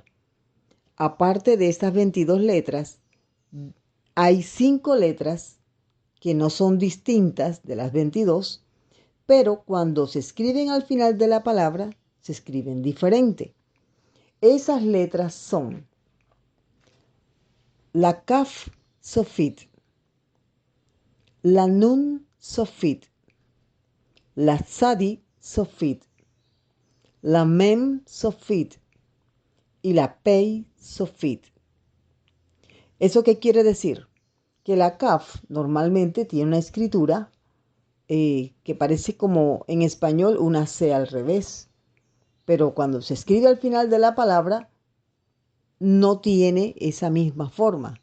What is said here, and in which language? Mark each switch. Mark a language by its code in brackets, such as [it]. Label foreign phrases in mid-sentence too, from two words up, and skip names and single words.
[es] Aparte de estas 22 letras, hay 5 letras que no son distintas de las 22, pero cuando se escriben al final de la palabra, se escriben diferente. Esas letras son la Kaf Sofit, la Nun Sofit, la Tzadi Sofit, la Mem Sofit y la Pei Sofit. ¿Eso qué quiere decir? Que la Kaf normalmente tiene una escritura que parece como en español una C al revés, pero cuando se escribe al final de la palabra no tiene esa misma forma.